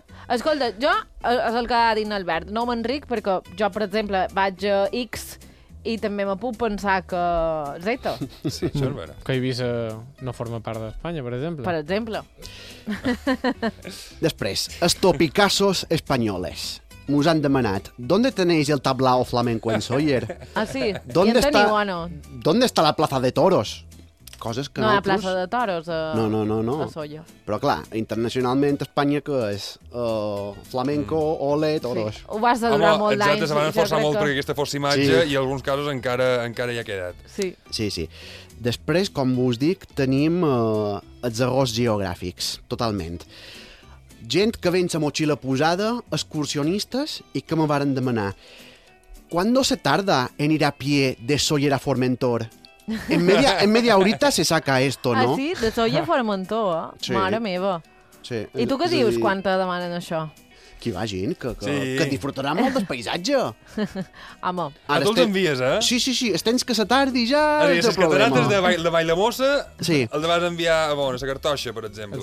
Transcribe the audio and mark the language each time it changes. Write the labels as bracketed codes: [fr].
[ca] Escolta, jo, és el que ha dit Albert, no m'enric, perquè jo, per exemple, vaig a X i també me puc pensar que Z. Sí, això és vera. Que Eivissa no forma part d'Espanya, per exemple. Per exemple. Després, estopicassos espanyoles. Us han demanat, ¿dónde tenéis el tablao flamenco en Sóller? [es] Ah, sí. ¿Dónde está la plaza de toros? coses que [ca] no nosaltres... No a Plaça de Toros, a... No. A Solla. Però clar, internacionalment Espanya que és flamenco, ole, toros. Sí. Ho vas adorar molt d'anys. Exacte, se van esforçar molt perquè aquesta fos imatge sí. I en alguns casos encara hi ha quedat. Sí. Sí, sí. Després, com us dic, tenim els errors geogràfics, totalment. Gent que ven sa motxilla posada, excursionistes, i que me varen demanar... [es] ¿Cuándo se tarda en ir a pie de Sóller a Formentor? En media horita se saca esto, ¿no? [ca] Ah, sí? De Sóller a Formentor, eh? Sí. Mare meva. Sí. I tu què dius quan te demanen això? Que vagin, que disfrutarà molt del paisatge. Home. A tu els envies, eh? Sí. Estens que se tardi ja, és el problema. Si es quedaran des de Valldemossa, sí. El vas enviar a bona, a Cartoixa, per exemple.